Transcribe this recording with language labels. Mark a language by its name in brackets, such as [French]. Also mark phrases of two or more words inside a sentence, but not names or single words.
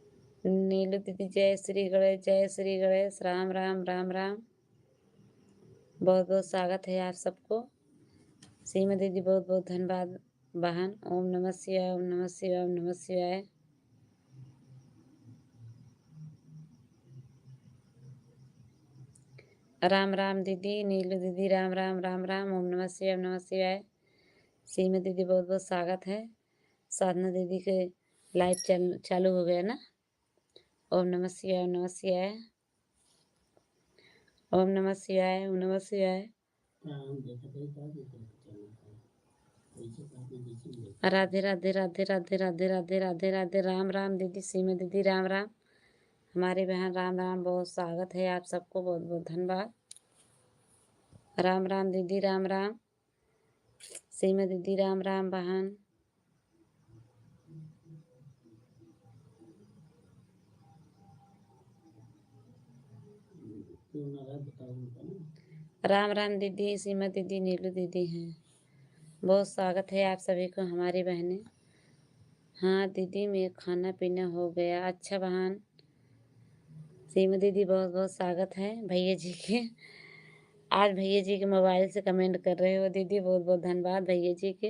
[Hindi] नीलू दीदी जय श्री गणेश, जय श्री गणेश। राम राम, राम राम। बहुत बहुत स्वागत है आप सबको। सीमा दीदी बहुत बहुत धन्यवाद बहन। [Sanskrit] ओम नमः शिवाय, ओम नमः शिवाय, ओम नमः शिवाय। [Hindi] राम राम दीदी, नीलू दीदी, राम राम राम राम। [Sanskrit] ओम नमः शिवाय, ओम नमः शिवाय। [Hindi] सीमा दीदी बहुत बहुत स्वागत है। साधना दीदी के लाइव चालू हो गया ना। [Sanskrit] ओम नमः शिवाय, ओम नमः शिवाय, ओम नमः शिवाय, ओम नमः शिवाय। [Hindi] राधे राधे राधे राधे राधे राधे राधे राधे। राम राम दीदी, सीमा दीदी, राम राम। हमारी बहन राम राम, बहुत स्वागत है आप सबको, बहुत बहुत धन्यवाद। राम राम दीदी, राम राम। सीमा दीदी, राम राम बहन। राम राम दीदी, सीमा दीदी, नीलू दीदी हैं। बहुत स्वागत है आप सभी को, हमारी बहनें। हाँ दीदी, मैं खाना पीना हो गया। अच्छा बहन। सीमा दीदी बहुत बहुत स्वागत है भैया जी के। आज भैया जी के मोबाइल से कमेंट कर रहे हो दीदी, बहुत बहुत धन्यवाद भैया जी के।